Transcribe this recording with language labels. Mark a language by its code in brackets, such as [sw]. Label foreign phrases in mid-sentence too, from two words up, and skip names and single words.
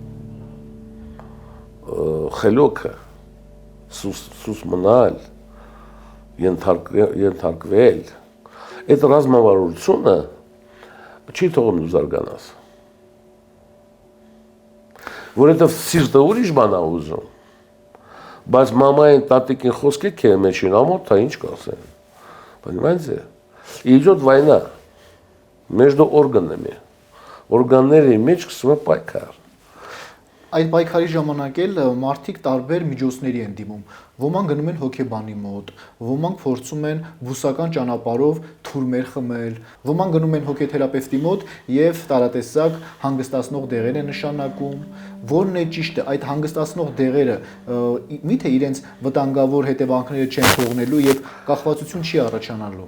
[hy] խելոքը, սուս մնալ, ենթարկվել, այդ ռազմավարությունը չի թողում դու զարգանաս։ Որովհետև սիրտը ուրիշ բան է ուզում, բայց մամային տատիկին խոսքի քե մեջին ամոթ է ինչ կասեն։ Понимаете? [ru] Идет война между органами։ [hy] Օրգանների մեջ սկսվում է պայքար։ Այդ պայքարի ժամանակ էլ մարդիկ տարբեր միջոցների են դիմում։ Ոմանք գնում են հոգեբանի մոտ, ոմանք փորձում են բուսական ճանապարհով թուրմեր խմել, ոմանք գնում են հոգեթերապևտի մոտ եւ տարատեսակ հանգստացնող դեղեր են նշանակում։ Որն է ճիշտը, այդ հանգստացնող դեղերը միթե իրենց վտանգավոր հետևանքները չեն թողնելու եւ կախվածություն չի առաջանալու։